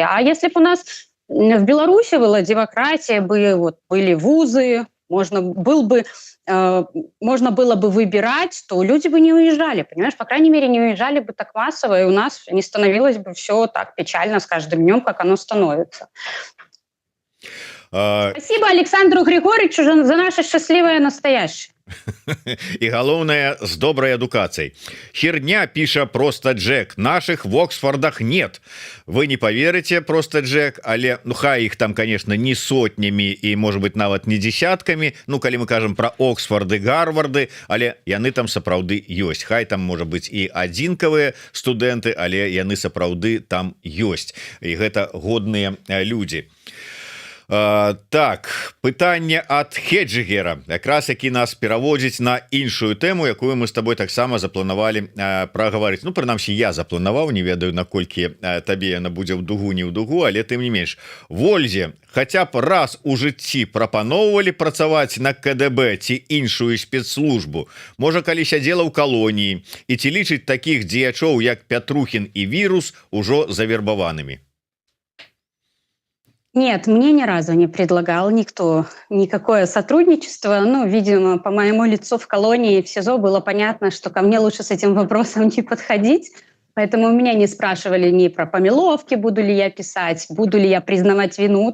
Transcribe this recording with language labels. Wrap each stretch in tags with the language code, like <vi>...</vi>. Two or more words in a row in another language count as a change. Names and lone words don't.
<ru>А если бы у нас в Беларуси была демократия, были вузы, можно было бы выбирать, то люди бы не уезжали, понимаешь? По крайней мере, не уезжали бы так массово, и у нас не становилось бы все так печально с каждым днем, как оно становится. Спасибо Александру Григорьевичу за наше счастливое настоящее.</ru> <be>І галоўнае, з добрай адукацыяй.</be> <ru>Херня, піша просто Джек, наших в Оксфордах нет. Вы не поверите, просто Джек,</ru> <be>але ну хай</be> <ru>их там, конечно, не сотнями и, может быть,</ru> <be>нават</be> <ru>не десятками,</ru> <be>ну калі мы кажем про Оксфорды, Гарварды, але яны там сапраўды ёсць. Хай там,</be> <ru>может быть,</ru> <be>и адзінкавыя студэнты, але яны сапраўды там ёсць. І гэта годныя людзі. Так, пытанне ад Хеджигера, якраз які нас пераводзіць на іншую тэму, якую мы з тобой таксама запланавалі прагаварыць. Ну, прынамсі, я запланаваў, не ведаю, наколькі табе яна будзе ў дугу, не ў дугу, але тым не менш. Вользе хаця б раз у жыцці прапаноўвалі працаваць на КДБ ці іншую спецслужбу. Можа, калі сядзела ў калоніі, і ці лічыць такіх дзеячоў, як Пятрухін і Вірус, ужо завербаванымі?</be> <ru>Нет, мне ни разу не предлагал никто никакое сотрудничество. Ну, видимо, по моему лицу в колонии в СИЗО было понятно, что ко мне лучше с этим вопросом не подходить. Поэтому меня не спрашивали ни про помиловки, буду ли я писать, буду ли я признавать вину.</ru>